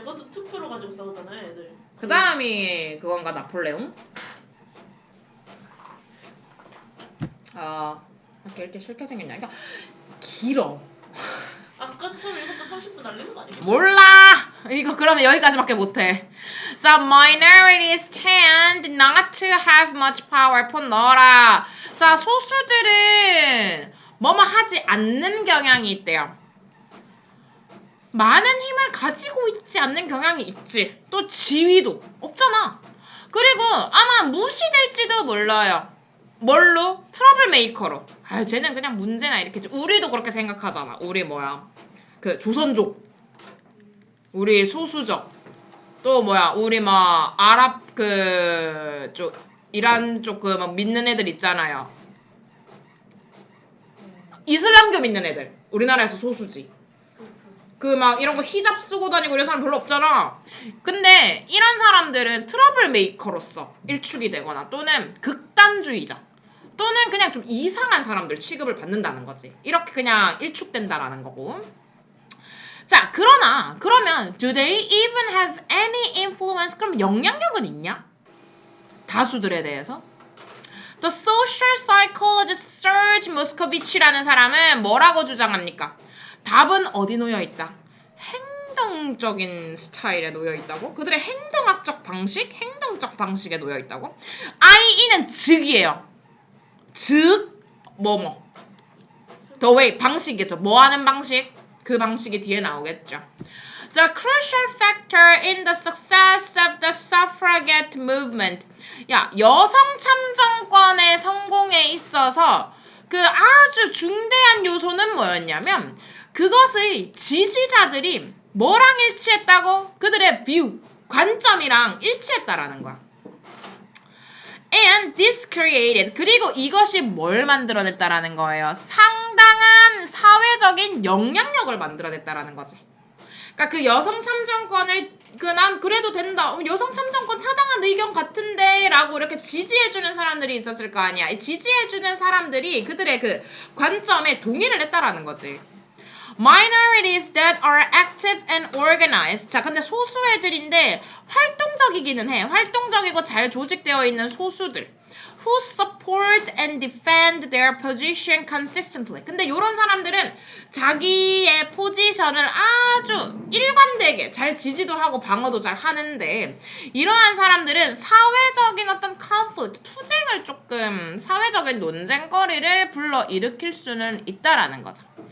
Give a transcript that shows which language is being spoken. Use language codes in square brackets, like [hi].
[ko] 그것도 투표로 가지고 싸우잖아요, 애들. 그 다음이 그건가 나폴레옹? 이렇게 이렇게 싫게 생겼냐? 그러니까 길어. 아까처럼 이것도 30분 날리는 거 아니겠죠? 몰라. 이거 그러면 여기까지밖에 못해. [en] So minorities tend not to have much power. [ko] 폰 넣어라. 자 소수들은 뭐뭐 하지 않는 경향이 있대요. 많은 힘을 가지고 있지 않는 경향이 있지. 또 지위도 없잖아. 그리고 아마 무시될지도 몰라요. 뭘로? 트러블 메이커로. 쟤는 그냥 문제나 이렇게. 우리도 그렇게 생각하잖아. 우리 뭐야? 그 조선족. 우리 소수적. 또 뭐야? 우리 막 아랍 쪽 이란 쪽 그 막 믿는 애들 있잖아요. 이슬람교 믿는 애들. 우리나라에서 소수지. 그 막 이런 거 히잡 쓰고 다니고 이런 사람 별로 없잖아. 근데 이런 사람들은 트러블 메이커로서 일축이 되거나 또는 극단주의자 또는 그냥 좀 이상한 사람들 취급을 받는다는 거지. 이렇게 그냥 일축된다라는 거고. 자, 그러면 [en] do they even have any influence? [ko] 그럼 영향력은 있냐? 다수들에 대해서? [en] The social psychologist [ko] Serge Moscovich라는 사람은 뭐라고 주장합니까? 답은 어디 놓여 있다? 행동적인 스타일에 놓여 있다고? 그들의 행동학적 방식, 행동적 방식에 놓여 있다고? IE는 즉이에요. 즉, 뭐뭐. [en] The way, 방식이겠죠. [ko] 뭐 하는 방식? 그 방식이 뒤에 나오겠죠. [en] The crucial factor in the success of the suffragette movement. [ko] 야, 여성 참정권의 성공에 있어서 그 아주 중대한 요소는 뭐였냐면 그것의 지지자들이 뭐랑 일치했다고? 그들의 뷰, 관점이랑 일치했다라는 거야. And 네. [en] this created [ko] 그리고 이것이 뭘 만들어냈다라는 거예요. 상당한 사회적인 영향력을 만들어냈다라는 거지. 그러니까 그 여성 참정권을 난 그래도 된다. 여성 참정권 타당한 의견 같은데 라고 이렇게 지지해주는 사람들이 있었을 거 아니야. 이 지지해주는 사람들이 그들의 그 관점에 동의를 했다라는 거지. [en] Minorities that are active and organized. [ko] 자, 근데 소수 애들인데 활동적이기는 해. 활동적이고 잘 조직되어 있는 소수들. [en] Who support and defend their position consistently. [ko] 근데 이런 사람들은 자기의 포지션을 아주 일관되게 잘 지지도 하고 방어도 잘 하는데 이러한 사람들은 사회적인 어떤 conflict, 투쟁을 조금 사회적인 논쟁거리를 불러일으킬 수는 있다라는 거죠.